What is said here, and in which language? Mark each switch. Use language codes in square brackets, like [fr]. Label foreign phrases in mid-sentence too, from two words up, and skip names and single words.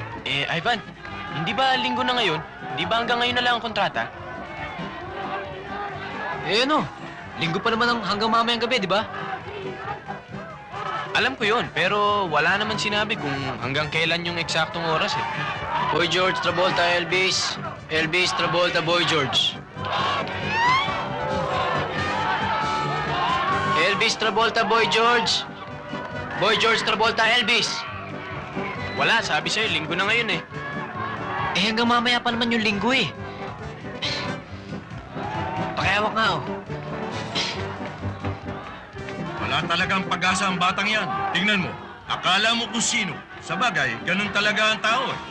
[tl] Eh, Ivan, hindi ba linggo na ngayon? Hindi ba hanggang ngayon na lang ang kontrata? Eh ano, linggo pa naman hanggang mamayang gabi, di ba? Alam ko yon, pero wala naman sinabi kung hanggang kailan yung eksaktong oras eh. Boy George, Travolta, Elvis. Elvis, Travolta, Boy George. Elvis, Travolta, Boy George. Boy George, Travolta, Elvis. Wala, sabi sa'yo, linggo na ngayon eh. Eh hanggang mamaya pa naman yung linggo eh. Pakiawak nga oh. Wala talagang pag-asa ang batang yan. Tingnan mo, akala mo kung sino. Sa bagay, ganun talaga ang tao eh.